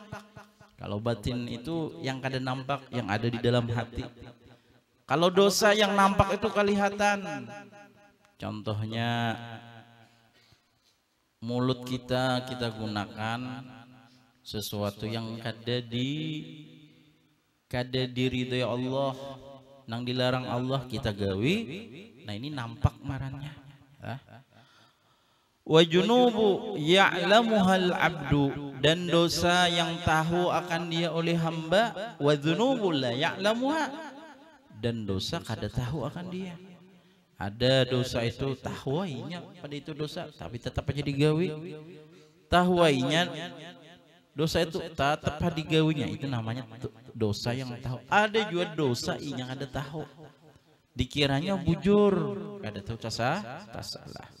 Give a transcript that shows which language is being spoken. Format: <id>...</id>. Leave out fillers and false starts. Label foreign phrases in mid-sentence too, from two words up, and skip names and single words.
<bjn>Kalau batin itu yang kada nampak, yang ada di dalam hati.</bjn> <id>Kalau dosa yang nampak itu kelihatan. Contohnya mulut kita gunakan sesuatu yang kada diridhoi Allah,</id> <bjn>nang dilarang Allah kita gawi. Nah, ini nampak marannya.</bjn> <ar>وذنوب يعلمها العبد,</ar> <id>dan dosa yang tahu akan dia oleh hamba.</id> <ar>وذنوب لا يعلمها,</ar> <id>dan dosa kada tahu akan dia.</id> <bjn>Ada dosa itu tahuainya pada itu dosa, tapi tetap aja digawi. Tahuainya dosa itu tetap digawinya, itu namanya dosa yang tahu. Ada juga dosa yang ada tahu, dikiranya bujur, kada tahu salah.</bjn>